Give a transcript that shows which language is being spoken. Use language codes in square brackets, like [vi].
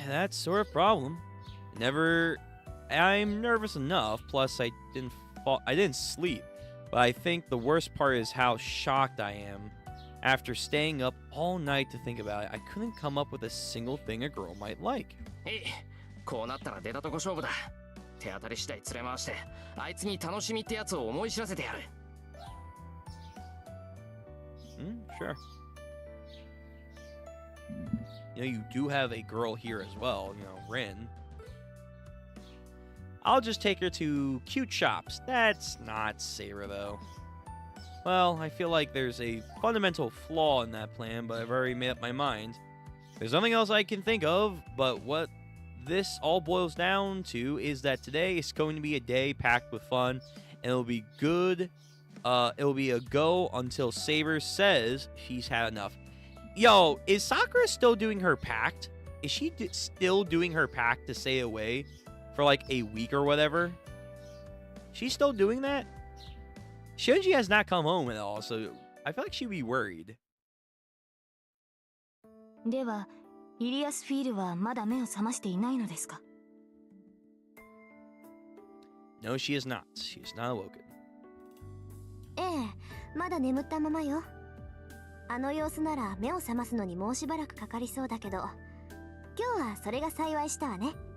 [en] That's sort of problem. I'm nervous enough. Plus, I didn't sleep. But I think the worst part is how shocked I am. After staying up all night to think about it, I couldn't come up with a single thing a girl might like. [ja] こうなったら出たとこ勝負だ。手当たり次第連れ回して、あいつに楽しみってやつを思い知らせてやる。 [en] Sure. You know, you do have a girl here as well, you know, Rin. I'll just take her to cute shops. That's not Saber, though. Well, I feel like there's a fundamental flaw in that plan, but I've already made up my mind. There's nothing else I can think of, but what this all boils down to is that today is going to be a day packed with fun, and it'll be good. It'll be a go until Saber says she's had enough. Yo, is Sakura still doing her pact? Is she still doing her pact to stay away for like a week or whatever? She's still doing that? Shinji has not come home at all, so I feel like she'd be worried. [ja] では、イリアスフィールはまだ目を覚ましていないのですか? [en] No, she is not. She is not awoken. [ja] ええ、まだ眠ったままよ。あの様子なら目を覚ますのにもうしばらくかかりそうだけど、今日はそれが幸いしたわね。